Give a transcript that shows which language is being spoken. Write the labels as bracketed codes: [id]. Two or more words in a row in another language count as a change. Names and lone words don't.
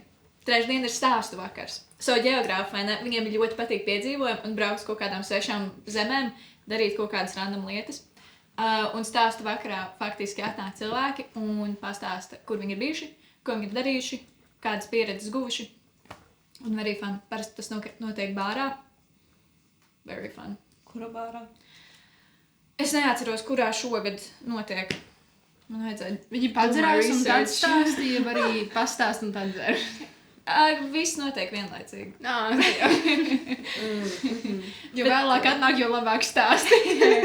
[lv] Trešdien ir stāstu vakars. Ģeogrāfi, vai ne? Viņiem ļoti patīk piedzīvojumi un braukt kaut kādām svešām zemēm, darīt kaut kādas random lietas. Un stāstu vakarā faktiski atnāk cilvēki un pastāsta, kur viņi ir bijuši, ko viņi ir darījuši, kādas pieredzes guvuši. [en] Un very fun. [lv] Parasti tas notiek bārā. [en] Very fun. [lv] Kura bārā? Es neatceros, kurā šogad notiek. Man vajadzēja... Viņi padzerās un tad research. stāstīja, var arī pastāst un tad dzer. Viss notiek vienlaicīgi. Jo vēlāk atnāk, jo labāk stāstīja.